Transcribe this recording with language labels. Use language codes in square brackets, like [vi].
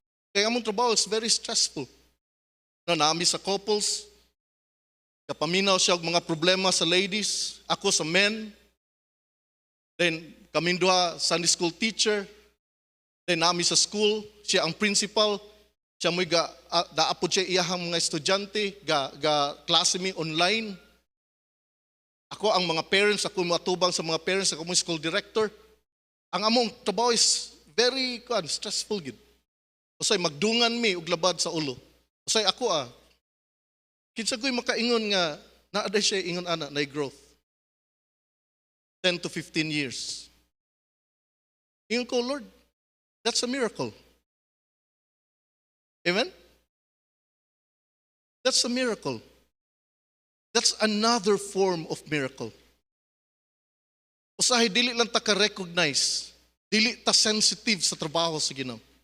[ceb] Kaya among trabaho is very stressful. No, naami sa couples, kapaminaw siya og mga problema sa ladies, ako sa men. Then kaming duha Sunday school teacher. Then naami sa school, siya ang principal. Siya mo'y daapod siya iyahang mga estudyante, klase mi online. Ako ang mga parents, ako matubang sa mga parents, ako mo school director. Ang among trabaho is very stressful gid. Usay magdungan mi og labad sa ulo. Usay ako kinsa ko'y makaingon nga naa siya ingon ana na growth. [en] 10 to 15 years. [ceb] Ingon ko, Lord, that's a miracle. Amen? [en] That's a miracle. That's another form of miracle. [ceb] Usahay, dili lang ta ka-recognize. Dili ta sensitive sa trabaho sa Ginoo.